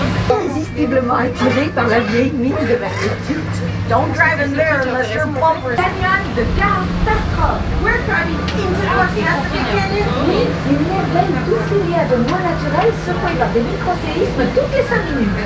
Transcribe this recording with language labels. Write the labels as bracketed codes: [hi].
[fr] Irrésistiblement attiré par la vieille mine de Marie. [en] Don't drive in there unless you're bumper. Canyon de Catastrophe. We're driving into the Catastrophe Canyon. [fr] Oui, une merveille douce de bois naturel secouée par des micro-séismes toutes les 5 minutes.